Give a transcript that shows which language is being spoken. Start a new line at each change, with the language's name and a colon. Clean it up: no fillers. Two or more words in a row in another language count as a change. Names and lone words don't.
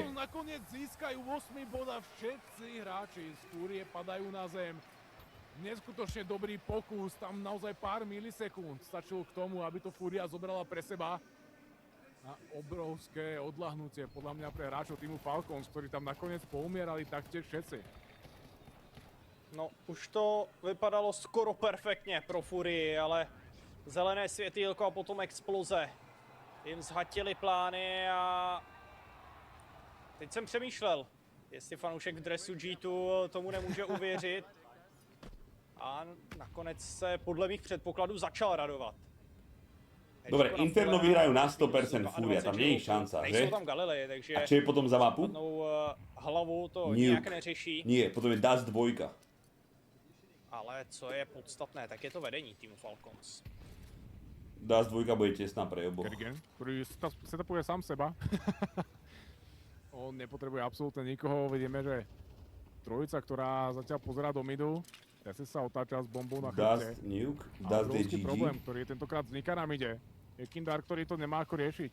Slovak: Falcons nakoniec získajú 8 bod a všetci hráči z Furie padajú na zem. Neskutočne dobrý pokus, tam naozaj pár milisekúnd stačilo k tomu, aby to Furia zobrala pre seba. A obrovské odľahnutie podľa mňa pre hráčov týmu Falcons, ktorí tam nakoniec poumierali taktiež všetci.
Czech: No, už to vypadalo skoro perfektně pro Furii, ale zelené světýlko a potom exploze jim zhatili plány a teď jsem přemýšlel, jestli fanoušek v dresu G2 tomu nemůže uvěřit a nakonec se podle mých předpokladů začal radovat.
Slovak: Dobre, Inferno vyhrajú na 100% Furia, tam nie je šanca, že?
Czech: Nejsou tam Galilei, takže
Slovak: a čo je potom za mapu?
Czech: hlavu to
Slovak: Nuke.
Czech: nějak neřeší.
Slovak: Nie, potom je Dust 2.
Czech: Ale co je podstatné, tak je to vedení týmu Falcons.
Slovak: Dust 2 bude tesná pre oboch. Kerrigan, ktorý setupuje sám seba. On nepotrebuje absolútne nikoho, vidíme, že trojica, ktorá zatiaľ pozerá do midu, Tessie sa otáča s bombou na chrbte. Dust Nuke, a Dust je obrovský GG. problém, ktorý tentokrát vzniká na mide. Je Kindar, ktorý to nemá ako riešiť.